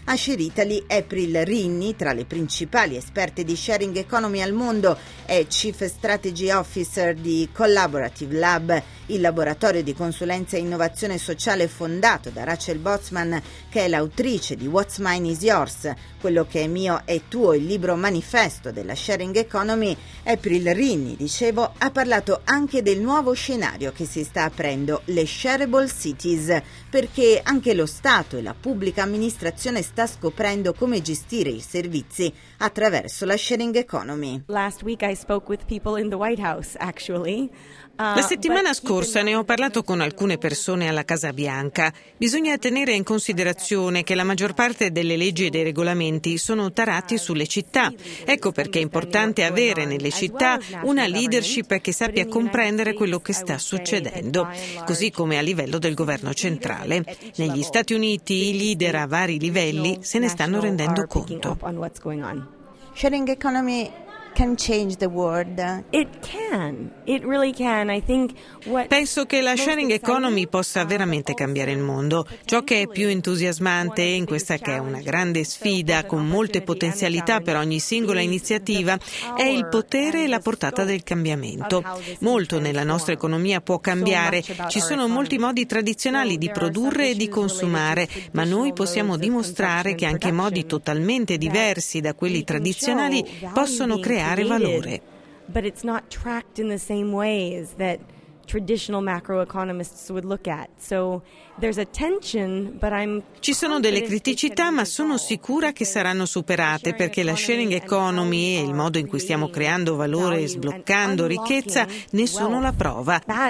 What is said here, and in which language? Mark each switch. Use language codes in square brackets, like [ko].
[it] A Share Italy, April Rinni, tra le principali esperte di sharing economy al mondo, è Chief Strategy Officer di Collaborative Lab, il laboratorio di consulenza e innovazione sociale fondato da Rachel Botsman, che è l'autrice di What's Mine is Yours, Quello che è mio è tuo, il libro manifesto della sharing economy. April Rinni, dicevo, ha parlato anche del nuovo scenario che si sta aprendo, le shareable cities, perché anche lo Stato e la pubblica amministrazione sta scoprendo come gestire i servizi attraverso la sharing economy. [en] Last week I spoke with people in the White House, actually. [it] La settimana scorsa ne ho parlato con alcune persone alla Casa Bianca. Bisogna tenere in considerazione che la maggior parte delle leggi e dei regolamenti sono tarati sulle città. Ecco perché è importante avere nelle città una leadership che sappia comprendere quello che sta succedendo, così come a livello del governo centrale. Negli Stati Uniti i leader a vari livelli se ne stanno rendendo conto. [en] Sharing economy can change the world. It can. It really can. I think what [it] penso che la sharing economy possa veramente cambiare il mondo. Ciò che è più entusiasmante in questa, che è una grande sfida con molte potenzialità per ogni singola iniziativa, è il potere e la portata del cambiamento. Molto nella nostra economia può cambiare. Ci sono molti modi tradizionali di produrre e di consumare, ma noi possiamo dimostrare che anche modi totalmente diversi da quelli tradizionali possono creare valore. [en] But it's not tracked in the same ways that traditional macroeconomists would look at. So there's a tension, but I'm [it] ci sono delle criticità, ma sono sicura che saranno superate, perché la sharing economy e il modo in cui stiamo creando valore e sbloccando ricchezza ne sono la prova.